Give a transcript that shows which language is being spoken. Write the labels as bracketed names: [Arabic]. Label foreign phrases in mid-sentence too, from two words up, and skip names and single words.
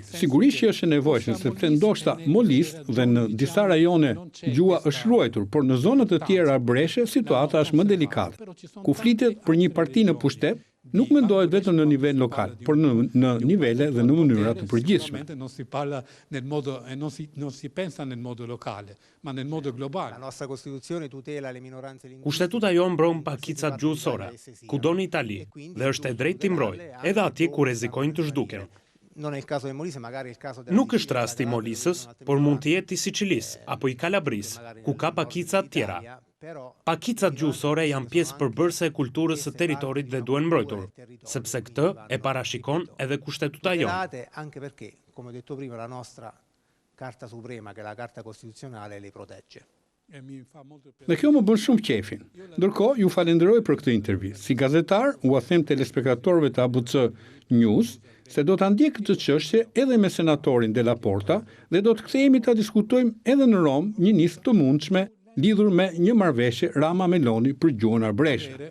[Albanian] Sigurisht që është e nevojshme, sepse ndoshta molis dhe në disa rajone gjuha është ruajtur, por në zonat të tjera arbëreshe situata është më delikate. Ku flitet për një parti në pushtet, nuk mendohet vetëm në nivel lokal, por në nivele dhe në mënyra të përgjithshme. [Italian] Non si parla nel modo e non si pensa nel modo locale, ma nel modo globale. La nostra Costituzione tutela le minoranze linguistiche. [Albanian] Kushtetuta jon mbron pakicat gjuhësore, kudo në Itali, dhe është e drejtë t'i mbrojë, edhe atje ku rrezikojnë të zhduken. Nuk është rasti i Molisës, por mund të jetë i Sicilisë apo i Kalabrisë, ku ka pakica të tjera. Pakicat gjuhësore janë pjesë përbërëse e kulturës së territorit dhe duhen mbrojtur, sepse këtë e parashikon edhe kushtetuta jonë. [Italian] Anche perché, come ho detto prima, la nostra Carta Suprema, che è la Carta Costituzionale, li protegge. [Albanian] Dhe kjo më bën shumë qefin. Ndërkohë, ju falenderoj për këtë intervistë. Si gazetar, u them telespektatorëve të ABC News se do ta ndjek këtë çështje edhe me senatorin Della Porta dhe do të kthehemi ta diskutojmë edhe në Rom një nismë të mundshme lidhur me një marrëveshje Rama-Meloni për gjuhën arbëreshe.